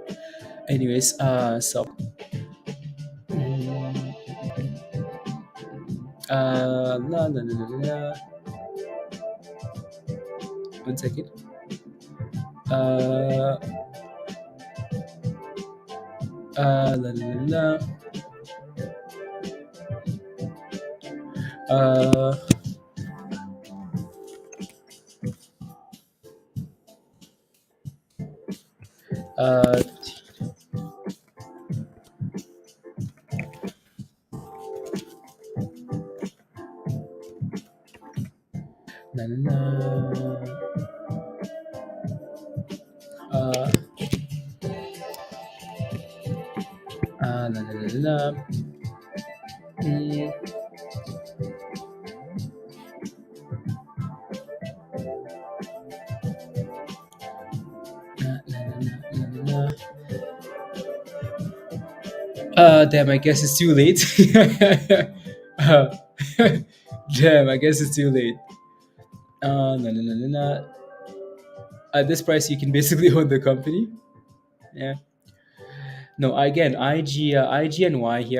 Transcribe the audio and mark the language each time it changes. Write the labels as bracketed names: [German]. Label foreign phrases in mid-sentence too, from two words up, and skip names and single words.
[English] Anyways, so la la la la la. 1 second. Uh, la la la la. Uh, na na na. Uh, la la la la. Mm, na, na, na, na, na, na. Damn, I guess it's too late. uh, damn, I guess it's too late. Na, na, na, na, na. At this price, you can basically own the company. Yeah. No, again, IGNY here.